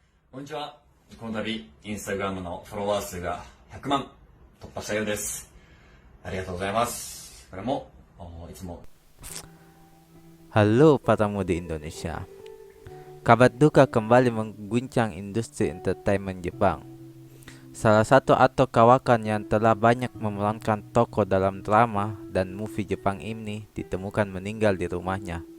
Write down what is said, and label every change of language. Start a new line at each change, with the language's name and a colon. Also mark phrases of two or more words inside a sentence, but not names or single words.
Japanese: こんにちは。この度、インスタグラムのフォロワー数が100万突破したようです。ありがとうございます。これも、いつも
Indonesian: Halo para mudi Indonesia. Kabar duka kembali mengguncang industri entertainment Jepang. Salah satu aktor kawakan yang telah banyak memerankan tokoh dalam drama dan movie Jepang ini ditemukan meninggal di rumahnya.